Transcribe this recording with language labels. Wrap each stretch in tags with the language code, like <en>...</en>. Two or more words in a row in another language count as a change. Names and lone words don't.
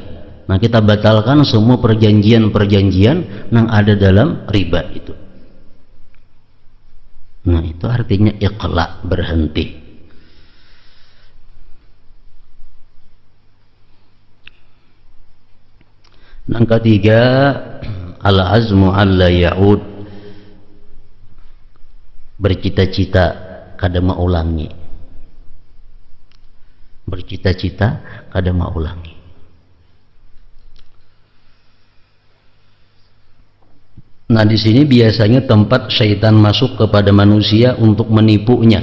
<id>Nah, kita batalkan semua perjanjian-perjanjian yang ada dalam riba itu. Nah, itu artinya iqla, berhenti. Yang ketiga,</id> <ar>al-azmu alla ya'ud,</ar> <bjn>bercita-cita kada maulangi. Bercita-cita kada maulangi.</bjn> <id>Nah, di sini biasanya tempat syaitan masuk kepada manusia untuk menipunya.</id>